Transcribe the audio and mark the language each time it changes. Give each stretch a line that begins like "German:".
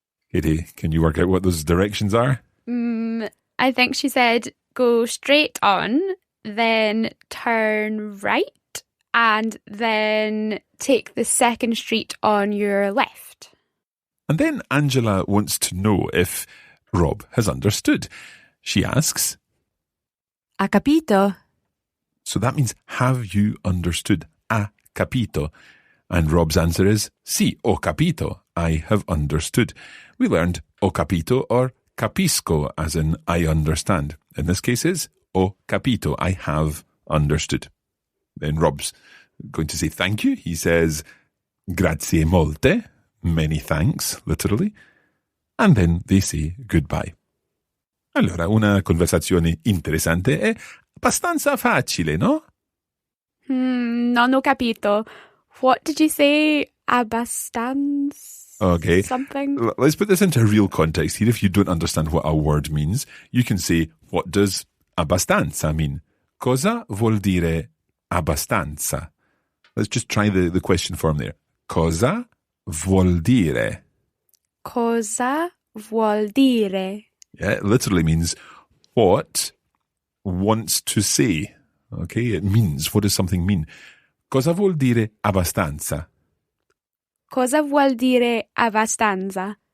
English: Katie, can you work out what those directions are? I think she said go straight on, then turn right, and then take the second street on your left. And then Angela wants to know if Rob has understood. She asks,
Italian: Ha capito?
English: so that means, have you understood?
Italian: Ha capito.
English: And Rob's answer is,
Italian: sì, ho capito.
English: I have understood. We learned
Italian: ho capito
English: or
Italian: capisco,
English: as in I understand. In this case is
Italian: ho capito.
English: I have understood. Then Rob's going to say thank you. He says,
Italian: grazie molte.
English: Many thanks, literally. And then they say goodbye.
Italian: Allora, una conversazione interessante e abbastanza facile, no? Non ho capito.
English: What did you say?
Italian: Abbastanza?
English: Okay. Something? Let's put this into real context here. If you don't understand what a word means, you can say, what does abbastanza mean?
Italian: Cosa vuol dire abbastanza?
English: Let's just try the question form there.
Italian: Cosa vuol dire? Cosa vuol dire?
English: Yeah, it literally means what wants to say. Okay, it means, what does something mean?
Italian: Cosa vuol dire abbastanza? Cosa vuol dire abbastanza?